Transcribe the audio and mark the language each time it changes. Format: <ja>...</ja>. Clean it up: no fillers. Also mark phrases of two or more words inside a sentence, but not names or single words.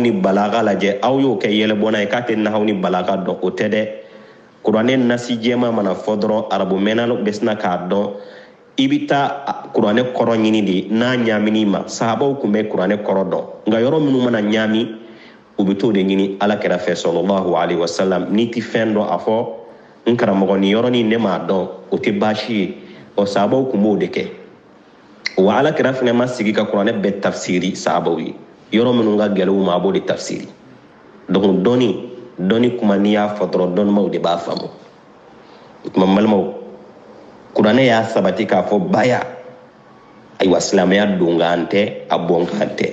<bm>ni balaga lajɛ aw y'o kɛ yɛlɛbɔna ye k'a tɛ nahaw ni balaga dɔn o tɛ dɛ kuranɛ nasi jɛma mana fɔ dɔrɔn arabu mɛnna bɛ sina k'a dɔn i bɛ taa kuranɛ kɔrɔ ɲini de n'a ɲaamini ma sahabaw tun bɛ kuranɛ kɔrɔ dɔn nka yɔrɔ minnu mana ɲaami u bɛ t'o de ɲini ala kɛra fɛ</bm> <ar>صلى الله عليه وسلم</ar> <bm>n'i tɛ fɛn dɔn a fɔ n karamɔgɔ nin yɔrɔnin ne m'a dɔn o tɛ baasi ye o sahabaw tun b'o de kɛ wa ala kɛra fana ma sigi ka kuranɛ bɛɛ tafsiri sahabaw ye yɔrɔ minnu ka gɛlɛn u ma a b'o de tafsiri donc dɔnni kuma n'i y'a fɔ dɔrɔn dɔnnibaw de b'a faamu o tuma n balimaw kuranɛ y'a sabati k'a fɔ baya ayiwa silamɛya donkan tɛ a bɔnkan tɛ</bm>